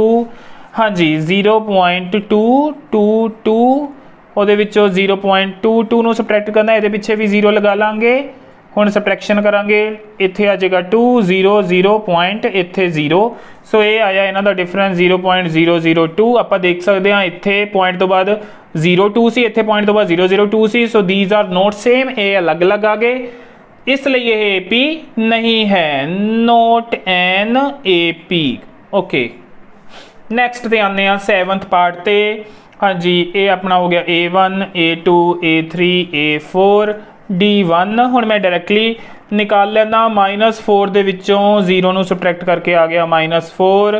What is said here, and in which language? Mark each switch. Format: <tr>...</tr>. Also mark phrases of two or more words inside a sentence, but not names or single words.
<pa>ਹਾਂਜੀ, 0.222 ਉਹਦੇ ਵਿੱਚੋਂ 0.22 ਨੂੰ ਸਬਟਰੈਕਟ ਕਰਨਾ, ਇਹਦੇ ਪਿੱਛੇ ਵੀ 0 ਲਗਾ ਲਾਂਗੇ। ਹੁਣ ਸਬਟਰੈਕਸ਼ਨ ਕਰਾਂਗੇ, ਇੱਥੇ ਆ ਜਾਏਗਾ 2 0 0 ਪੁਆਇੰਟ, ਇੱਥੇ 0। ਸੋ ਇਹ ਆਇਆ ਇਹਨਾਂ ਦਾ ਡਿਫਰੈਂਸ 0.002। ਆਪਾਂ ਦੇਖ ਸਕਦੇ ਹਾਂ ਇੱਥੇ ਪੁਆਇੰਟ ਤੋਂ ਬਾਅਦ 0.2 ਸੀ, ਇੱਥੇ ਪੁਆਇੰਟ ਤੋਂ ਬਾਅਦ 0.02 ਸੀ।</pa> <en>ਸੋ these are not same,</en> <pa>ਇਹ ਅਲੱਗ-ਅਲੱਗ ਆ ਗਏ, ਇਸ ਲਈ ਇਹ AP ਨਹੀਂ ਹੈ,</pa> <en>not an AP।</en> <pa>ਓਕੇ, ਨੈਕਸਟ ਤੇ ਆਉਂਦੇ ਹਾਂ 7th ਪਾਰਟ ਤੇ। ਹਾਂਜੀ, ਇਹ ਆਪਣਾ ਹੋ ਗਿਆ A1 A2 A3 A4 D1। ਹੁਣ ਮੈਂ ਡਾਇਰੈਕਟਲੀ ਨਿਕਾਲ ਲੈਣਾ, -4 ਦੇ ਵਿੱਚੋਂ 0 ਨੂੰ ਸਬਟਰੈਕਟ ਕਰਕੇ ਆ ਗਿਆ -4।</pa>